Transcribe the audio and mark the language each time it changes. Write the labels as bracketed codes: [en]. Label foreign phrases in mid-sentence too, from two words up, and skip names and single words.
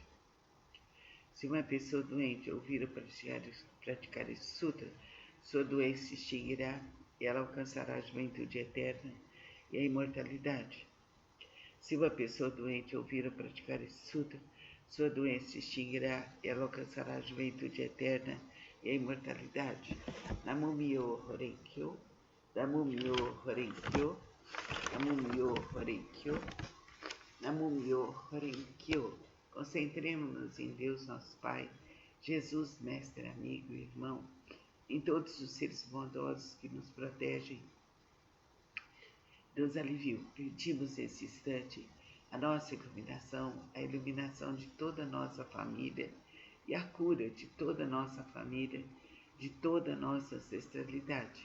[pt] Se uma pessoa doente ouvir ou praticar esse sutra, sua doença se extinguirá e ela alcançará a juventude eterna e a imortalidade. Se uma pessoa doente ouvir ou praticar esse sutra, sua doença se extinguirá e ela alcançará a juventude eterna e a imortalidade. [ja] 南無妙法蓮華経、南無妙法蓮華経、南無妙法蓮華経、南無妙法蓮華経. [pt] Concentremos-nos em Deus, nosso Pai, Jesus, mestre, amigo e irmão, em todos os seres bondosos que nos protegem dos alívios. Pedimos nesse instante a nossa iluminação, a iluminação de toda a nossa família e a cura de toda a nossa família, de toda a nossa ancestralidade.